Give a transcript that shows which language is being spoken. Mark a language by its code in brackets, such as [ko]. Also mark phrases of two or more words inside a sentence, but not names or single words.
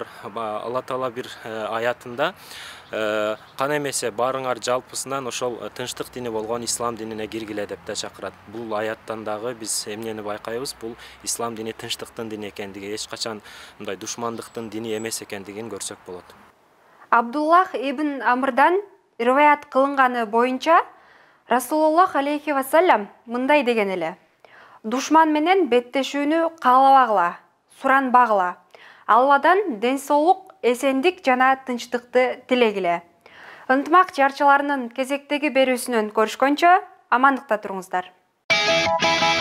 [ky] Алла Таала бир аятында кана эмесе баарыңар жалпысынан ошол тынчтык дини болгон ислам динине киргиле деп да чакырат. Бул аяттан дагы биз эмнени байкайбыз? Бул ислам дини тынчтыктын дини экендиги, эч качан мындай душмандыктын дини эмес экендигин көрсөк болот. Абдуллах ибн Амрдан риваят кылынганы боюнча Расулуллах [ar] عليه وسلم [ky] мындай деген эле: душман менен беттешүүнү каалабагыла, суранбагыла. Алладан ден соолук, эсендик жана тынчтыкты тилегиле. Ынтымак жарчыларынын кезектеги берүүсүнөн көрүшкөнчө амандыкта туруңуздар.